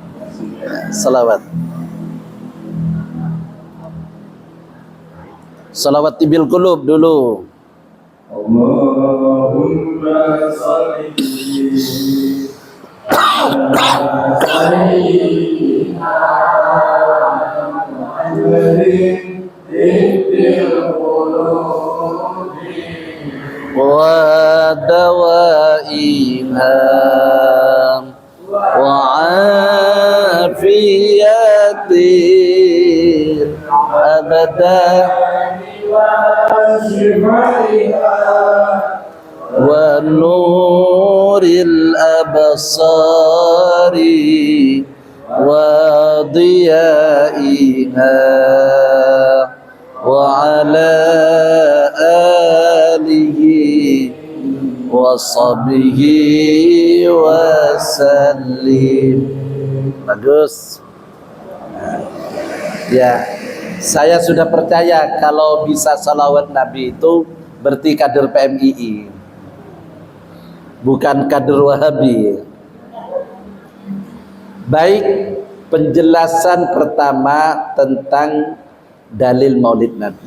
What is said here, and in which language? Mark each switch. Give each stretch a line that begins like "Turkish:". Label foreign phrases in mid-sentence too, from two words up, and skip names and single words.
Indonesian: Salawat
Arabic: طب القلوب
Indonesian: dulu.
Arabic: اللهم صل على سيدنا محمد طب القلوب ودوائها وعافية أبدا ونور الأبصار وضيائها وعلى آله وصحبه وسلم.
Indonesian: Bagus. Ya, saya sudah percaya kalau bisa salawat Nabi itu berarti kader PMII, bukan kader Wahabi. Baik, penjelasan pertama tentang dalil Maulid Nabi.